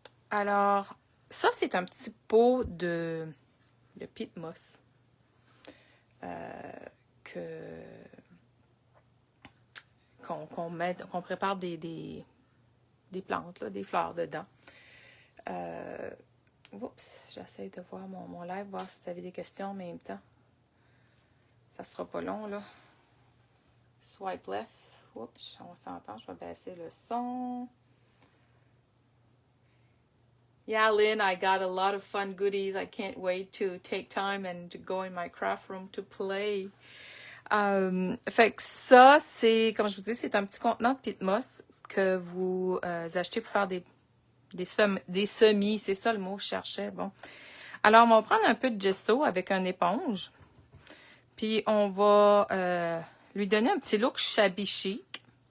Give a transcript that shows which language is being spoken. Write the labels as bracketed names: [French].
[French] Alors, ça, c'est un petit pot de peat moss qu'on prépare des plantes, là, des fleurs dedans. Oups, j'essaie de voir mon live, voir si vous avez des questions en même temps. Ça sera pas long, là. [English] Swipe left. [French] Oups, on s'entend, je vais baisser le son. [English] Yeah, Lynn, I got a lot of fun goodies. I can't wait to take time and to go in my craft room to play. [French] Fait que ça, c'est, comme je vous dis, c'est un petit contenant de peat moss que vous achetez pour faire des semis. C'est ça le mot que je cherchais. Bon. Alors, on va prendre un peu de gesso avec une éponge. Puis, on va lui donner un petit look shabby chic.